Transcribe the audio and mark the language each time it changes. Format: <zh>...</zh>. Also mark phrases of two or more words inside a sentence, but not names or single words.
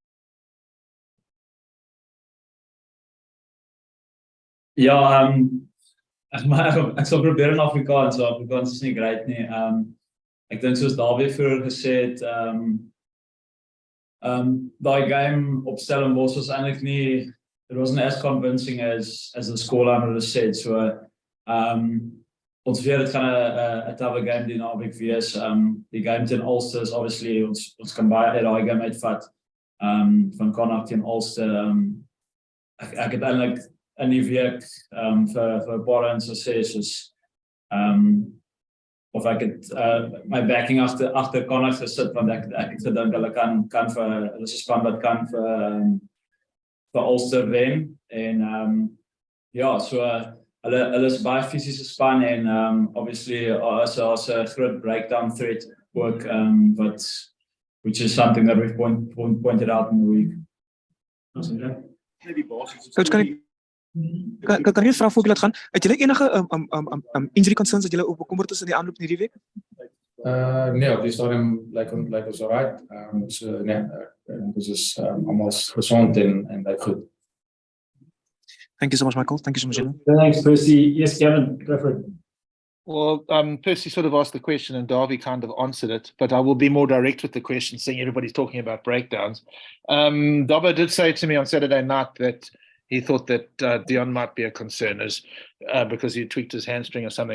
<af>Ja, ek sal probeer in Afrikaans, so Afrikaans is nie great nie. Ek dink soos Dawie vroeër gesê het, daai game op Stellenbosch was eintlik nie,</af> <en>it wasn't as convincing as the scoreline would have said.</en> <af>So ons weet dit gaan 'n tawe game die naweek wees. Die game teen Ulster is obviously ons kan baie uit daai game uitvat. Van Connacht teen Ulster. Ek het eintlik in die week vir baie mense sê soos of ek het my backing agter Connacht gesit, want ek het gedink hulle kan vir hulle is 'n span wat kan vir Ulster wen, en ja, so hulle is baie fisiese span, en obviously as 'n groot</af> <en>breakdown threat</en> <af>ook,</af> <en>which is something that we've pointed out in the week.</en> <af>Coach, kan jy vra voor ek laat gaan? Het julle enige</af> <en>injury concerns</en> <af>dat julle ook bekommerd is in die aanloop hierdie week? Nee, op die stadium lyk ons alright. So nee, ons is almal gesond en lyk goed.</af> <en>Thank you so much, Michael. Thank you so much. Thanks, Percy. Yes, Kevin, go for it. Well, Percy sort of asked the question and Dawie kind of answered it, but I will be more direct with the question, seeing everybody's talking about breakdowns. Dobber did say to me on Saturday night that he thought that Dion might be a concern because he tweaked his hamstring or something.</en>